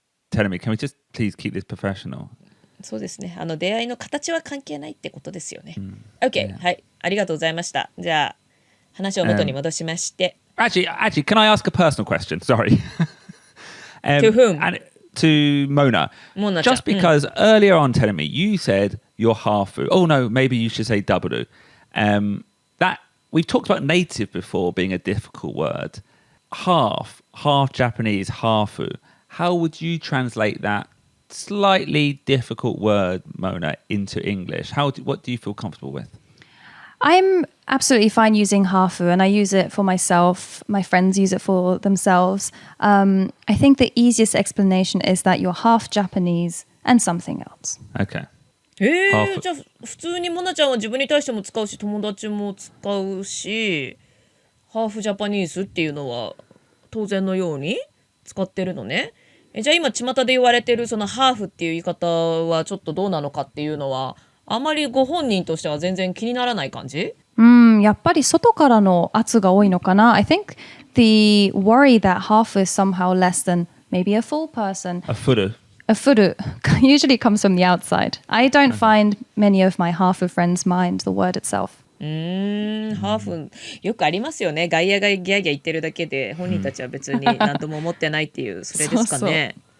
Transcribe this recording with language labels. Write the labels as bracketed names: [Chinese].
[English] Tell me, can we just please keep this professional? [Japanese] そうですね。出会いの形は関係ないってことですよね。OK、はい、ありがとうございました。じゃあ話を元に戻しまして。 [English] Actually, can I ask a personal question? Sorry. To whom? To Mona. Mona-chan. Just because earlier on telling me you said you're half-u. Oh no, maybe you should say double-u. That we've talked about native before being a difficult word. Half Japanese, half-u. How would you translate that slightly difficult word, Mona, into English? What do you feel comfortable with? I'm absolutely fine using hafu, and I use it for myself. My friends use it for themselves. I think the easiest explanation is that you're half Japanese and something else. Okay. [Japanese] じゃあ普通にモナちゃんは自分に対しても使うし友達も使うしハーフジャパニーズっていうのは当然のように使ってるのね。じゃあ今巷で言われてるそのハーフっていう言い方はちょっとどうなのかっていうのはあまりご本人としては全然気にならない感じ？やっぱり外からの圧が多いのかな。 [English] I think the worry that half is somehow less than maybe a full person. A furu. A furu usually comes from the outside. I don't find many of my hafu friends mind the word itself. [Japanese] ハーフよくありますよね。外野がギャーギャー言ってるだけで本人たちは別に何とも思ってないっていうそれですかね。